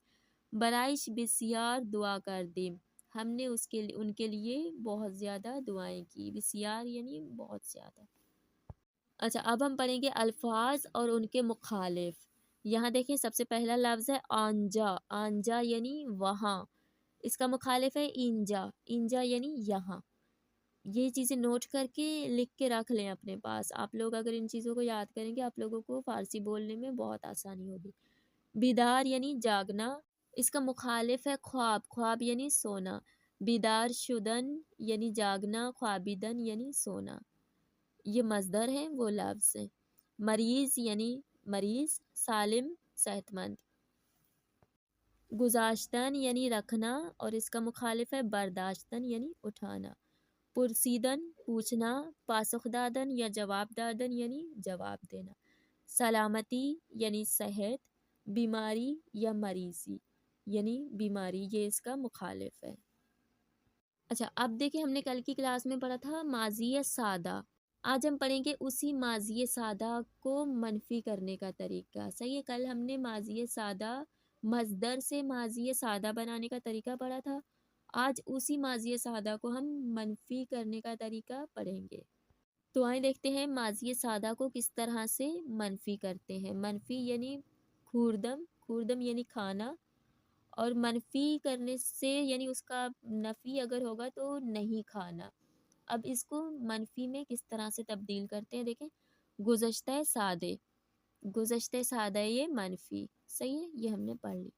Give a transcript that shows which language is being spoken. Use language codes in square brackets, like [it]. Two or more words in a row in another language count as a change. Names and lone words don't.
[fa] برائش بسیار دعا کردیم [ur] ہم نے ان کے لیے بہت زیادہ دعائیں کی. بسیار یعنی بہت زیادہ. اچھا اب ہم پڑھیں گے الفاظ اور ان کے مخالف. یہاں دیکھیں سب سے پہلا لفظ ہے آنجا. آنجا یعنی وہاں. اس کا مخالف ہے اینجا. اینجا یعنی یہاں. یہ چیزیں نوٹ کر کے لکھ کے رکھ لیں اپنے پاس. آپ لوگ اگر ان چیزوں کو یاد کریں گے آپ لوگوں کو فارسی بولنے میں بہت آسانی ہوگی. بیدار یعنی جاگنا. اس کا مخالف ہے خواب. خواب یعنی سونا. [fa] بیدار شدن [ur] یعنی جاگنا. خوابیدن یعنی سونا. یہ مصدر ہیں وہ لفظ ہیں. مریض یعنی مریض. سالم صحت مند. گزاشتن یعنی رکھنا اور اس کا مخالف ہے برداشتن یعنی اٹھانا. پرسیدن پوچھنا. [fa] پاسخ دادن یا جواب دادن [ur] یعنی جواب دینا. سلامتی یعنی صحت. بیماری یا مریضی یعنی بیماری. یہ اس کا مخالف ہے. اچھا اب دیکھیں ہم نے کل کی کلاس میں پڑھا تھا ماضی سادہ. آج ہم پڑھیں گے اسی ماضی سادہ کو منفی کرنے کا طریقہ. صحیح ہے. کل ہم نے ماضی سادہ مصدر سے ماضی سادہ بنانے کا طریقہ پڑھا تھا. آج اسی ماضی سادہ کو ہم منفی کرنے کا طریقہ پڑھیں گے. تو آئیں دیکھتے ہیں ماضی سادہ کو کس طرح سے منفی کرتے ہیں. منفی یعنی خوردم. خوردم یعنی کھانا. اور منفی کرنے سے یعنی اس کا نفی اگر ہوگا تو نہیں کھانا. اب اس کو منفی میں کس طرح سے تبدیل کرتے ہیں دیکھیں. [fa] گزشتہ سادے. گزشتہ سادہ [ur] یہ منفی. صحیح ہے. یہ ہم نے پڑھ لی.